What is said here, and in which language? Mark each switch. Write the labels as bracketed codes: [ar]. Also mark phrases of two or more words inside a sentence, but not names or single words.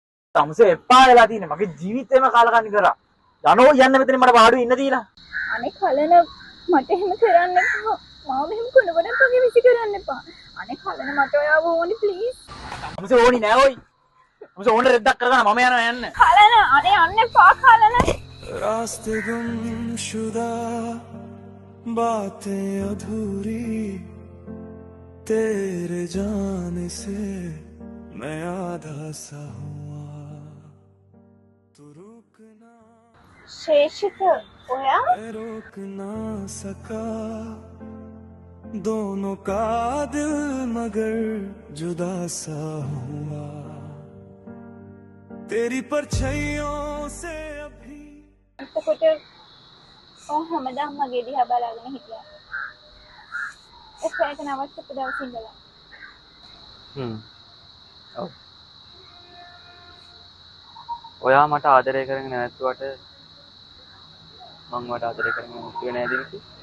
[si] තමසේ එපා වෙලා තියෙන්නේ. මගේ ජීවිතේම කාලකන්ණි කරා. යනෝ යන්න මෙතන මට වාඩුවේ ඉන්න දීලා. අනේ කලන මට එහෙම කරන්න එපා. මාව මෙහෙම කොනකොනක් වගේ විසි කරන්න එපා. අනේ කලන මට ඔයාව ඕනි ප්ලීස්. තමසේ ඕනි නෑ ඔයි. තමසේ ඕන රෙද්දක් කරගන්න මම යනවා යන්න. කලන අනේ යන්න එපා කලන. [hi] रास्ते गुमशुदा बातें अधूरी तेरे जाने से मैं आधा सा हुआ तू रुकना [si] ශේෂිත ඔයා [hi] मैं रोक ना सका दोनों का दिल मगर जुदा सा हुआ तेरी परछाइयों से अभी [si] එතකොට ඔය හැමදාම මගේ දිහා බලාගෙන හිටියා. ඒක නවත්තපු දවසේ ඉඳලා. ඔව්. ඔයා මට ආදරය කරගෙන නැතුවට මං වට ආදරය කරගෙන නැතුවේ නේද ඉතින්?